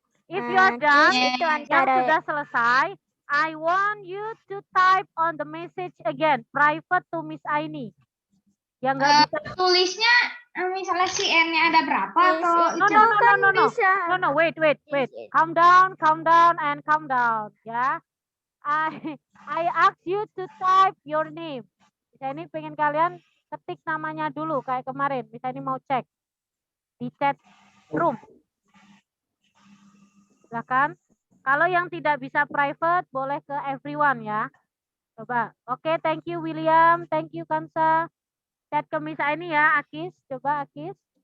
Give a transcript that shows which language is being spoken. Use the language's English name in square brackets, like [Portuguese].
[English] If you are done, [Indonesian] yang sudah selesai, [English] I want you to type on the message again, private to Miss Aini. [Indonesian] Yang nggak bisa Tulisnya misalnya si N-nya ada berapa atau [English] no, wait. Calm down and calm down, ya. I ask you to type your name. [Indonesian] Misalnya ini pengen kalian ketik namanya dulu kayak kemarin. Misalnya ini mau cek di chat room. Silakan. Kalau yang tidak bisa private boleh ke everyone ya. Coba. Oke, [English] thank you William, thank you Kansa. [Indonesian] Chat ke Miss Aini ya, Akis. Coba Akis.